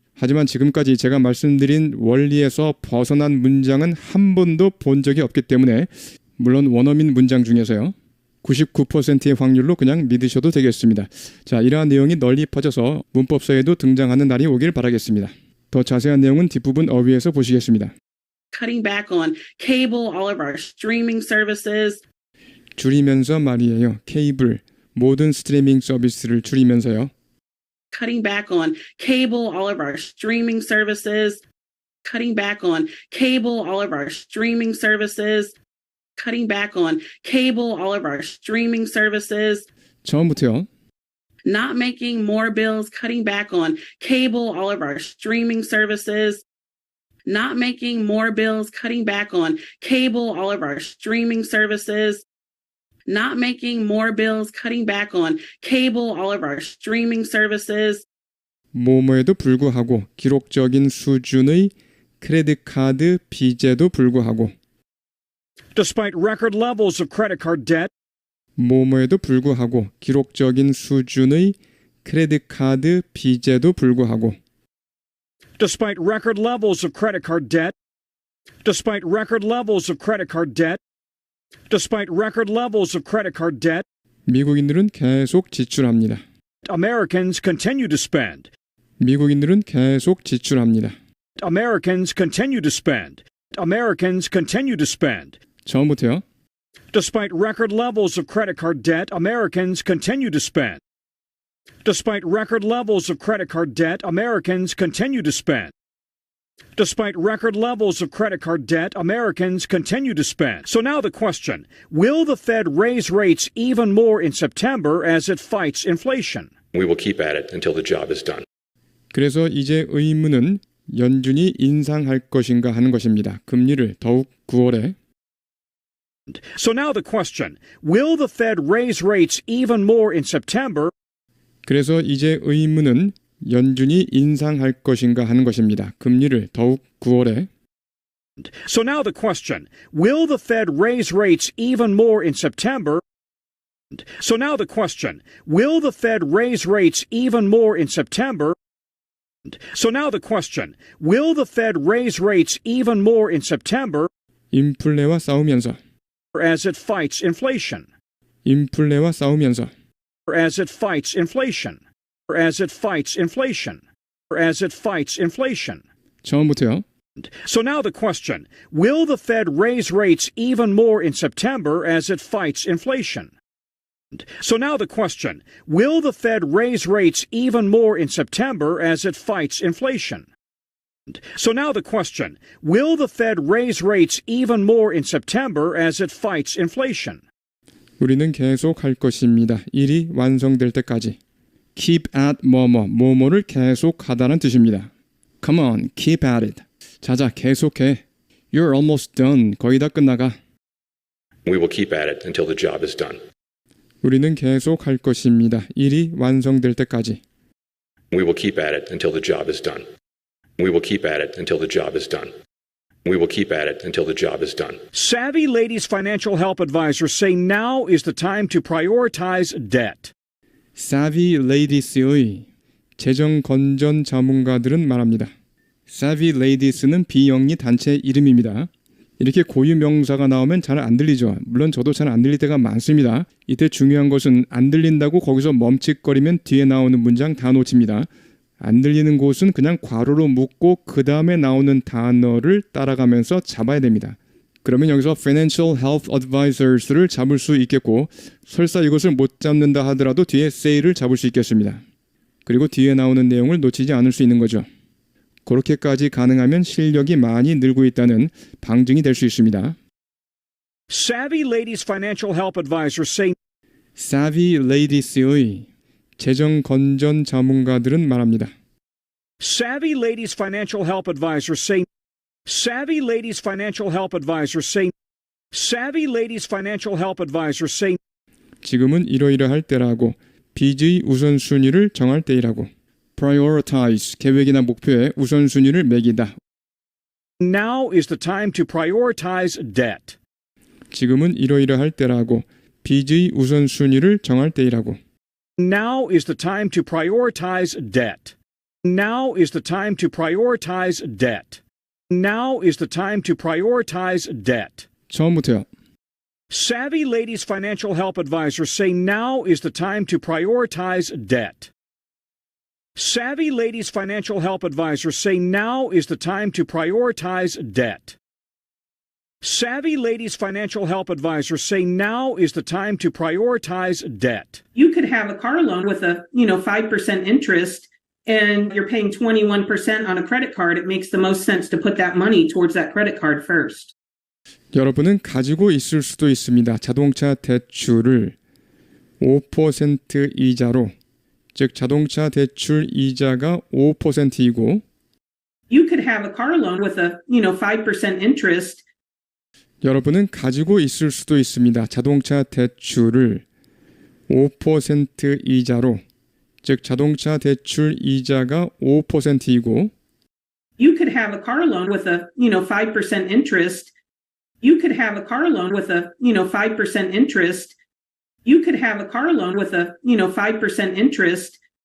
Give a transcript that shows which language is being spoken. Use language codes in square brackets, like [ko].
[ko] 하지만 지금까지 제가 말씀드린 원리에서 벗어난 문장은 한 번도 본 적이 없기 때문에 물론 원어민 문장 중에서요. 99%의 확률로 그냥 믿으셔도 되겠습니다. 자, 이러한 내용이 널리 퍼져서 문법서에도 등장하는 날이 오길 바라겠습니다. 더 자세한 내용은 뒷부분 어휘에서 보시겠습니다. [en] Cutting back on cable, all of our streaming services. [ko] 줄이면서 말이에요. 케이블, 모든 스트리밍 서비스를 줄이면서요. [en] Cutting back on cable, all of our streaming services. Cutting back on cable, all of our streaming services. Cutting back on cable, all of our streaming services. [ko] 처음부터요. [en] Not making more bills, cutting back on cable, all of our streaming services. Not making more bills, cutting back on cable, all of our streaming services. Not making more bills, cutting back on cable, all of our streaming services. [ko] 뭐뭐에도 불구하고 기록적인 수준의 크레딧 카드 빚에도 불구하고 [en] Despite record levels of credit card debt, [ko] 뭐뭐에도 불구하고 기록적인 수준의 크레딧 카드 빚에도 불구하고 [en] despite record levels of credit card debt, despite record levels of credit card debt, despite record levels of credit card debt, [ko] 미국인들은 계속 지출합니다. [en] Americans continue to spend. [ko] 미국인들은 계속 지출합니다. [en] Americans continue to spend. Americans continue to spend. [ko] 처음부터요. [en] Despite record levels of credit card debt, Americans continue to spend. Despite record levels of credit card debt, Americans continue to spend. Despite record levels of credit card debt, Americans continue to spend. So now the question, will the Fed raise rates even more in September as it fights inflation? We will keep at it until the job is done. [ko] 그래서 이제 의문은 연준이 인상할 것인가 하는 것입니다. 금리를 더욱 9월에. [en] So now the question, will the Fed raise rates even more in September? [ko] 그래서 이제 의문은 연준이 인상할 것인가 하는 것입니다. 금리를 더욱 9월에. [en] So now the question, will the Fed raise rates even more in September? So now the question, will the Fed raise rates even more in September? So now the question, will the Fed raise rates even more in September [ko] 인플레와 싸우면서 [en] as it fights inflation? [ko] 인플레와 싸우면서 [en] As it fights inflation. As it fights inflation. As it fights inflation. [ko] 처음부터요. [en] So now the question, will the Fed raise rates even more in September as it fights inflation? So now the question, will the Fed raise rates even more in September as it fights inflation? So now the question, will the Fed raise rates even more in September as it fights inflation? [ko] 우리는 계속 할 것입니다. 일이 완성될 때까지. [en] Keep at [ko] 뭐뭐를 계속 하다는 뜻입니다. [en] Come on, keep at it. [ko] 자자, 계속해. [en] You're almost done. [ko] 거의 다 끝나가. [en] We will keep at it until the job is done. [ko] 우리는 계속 할 것입니다. 일이 완성될 때까지. [en] We will keep at it until the job is done. We will keep at it until the job is done. We will keep at it until the job is done. Savvy Ladies financial help advisors say now is the time to prioritize debt. [ko] Savvy Ladies의 재정 건전 자문가들은 말합니다. Savvy Ladies는 비영리 단체 이름입니다. 이렇게 고유 명사가 나오면 잘 안 들리죠. 물론 저도 잘 안 들릴 때가 많습니다. 이때 중요한 것은 안 들린다고 거기서 멈칫거리면 뒤에 나오는 문장 다 놓칩니다. 안 들리는 곳은 그냥 괄호로 묶고 그 다음에 나오는 단어를 따라가면서 잡아야 됩니다. 그러면 여기서 [en] Financial Health Advisors [ko] 를 잡을 수 있겠고 설사 이것을 못 잡는다 하더라도 뒤에 say를 잡을 수 있겠습니다. 그리고 뒤에 나오는 내용을 놓치지 않을 수 있는 거죠. 그렇게까지 가능하면 실력이 많이 늘고 있다는 방증이 될 수 있습니다. [en] Savvy Ladies financial help advisors say [ko] Savvy Ladies의 재정 건전 자문가들은 말합니다. [en] Savvy Ladies financial help advisors say Savvy Ladies financial help advisors say Savvy Ladies financial help advisors say [ko] 지금은 이러이러할 때라고 빚의 우선순위를 정할 때이라고 prioritize 계획이나 목표에 우선순위를 매기다. [en] Now is the time to prioritize debt. [ko] 지금은 이러이러할 때라고 빚의 우선순위를 정할 때이라고 [en] Now is the time to prioritize debt. Now is the time to prioritize debt. Now is the time to prioritize debt. [ko] 처음부터요. [en] Savvy Ladies financial help advisors say now is the time to prioritize debt. Savvy Ladies financial help advisors say now is the time to prioritize debt. Savvy Ladies financial help advisors say now is the time to prioritize debt. You could have a car loan with a, 5% interest and you're paying 21% on a credit card. It makes the most sense to put that money towards that credit card first. [ko] 여러분은 가지고 있을 수도 있습니다. 자동차 대출을 5% 이자로, 즉 자동차 대출 이자가 5%이고 [en] You could have a car loan with a, 5% interest. [ko] 여러분은 가지고 있을 수도 있습니다. 자동차 대출을 5% 이자로, 즉 자동차 대출 이자가 5%이고 [en] You could have a car loan with a, 5% interest. You could have a car loan with a, 5% interest. You could have a car loan with a, 5% interest.